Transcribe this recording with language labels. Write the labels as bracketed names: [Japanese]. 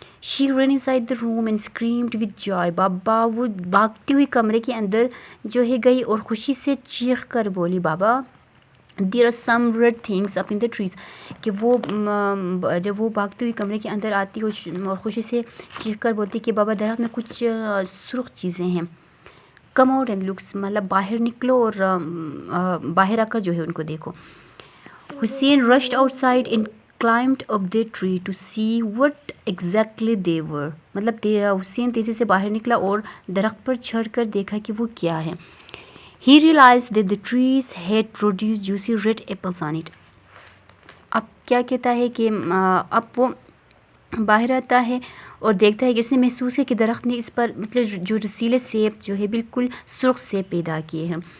[English] She ran inside the room and screamed with joy. [Urdu] بابا وہ بھاگتی ہوئی کمرے کے اندر جو ہے گئی اور خوشی سے چیخ کر بولی بابا [English] there are some red things up in the trees. [Urdu] کہ وہ جب وہ بھاگتی ہوئی کمرے کے اندر آتی اور خوشی سے چیخ کر بولتی کہ بابا درخت میں کچھ سرخ چیزیں ہیں. [English] come out and looks. [Urdu] مطلب باہر نکلو اور باہر آ کر جو ہے ان کو دیکھو. [English] Hussain rushed outside and climbed up the tree to see what exactly they were. [Urdu] مطلب حسین تیزی سے باہر نکلا اور درخت پر چڑھ کر دیکھا کہ وہ کیا ہے. [English] He realized that the trees had produced juicy red apples on it. [Urdu] اب کیا کہتا ہے کہ اب وہ باہر آتا ہے اور دیکھتا ہے کہ اس نے محسوس ہے کہ درخت نے اس پر مطلب جو رسیلے سیب جو ہے بالکل سرخ سیب پیدا کیے ہیں.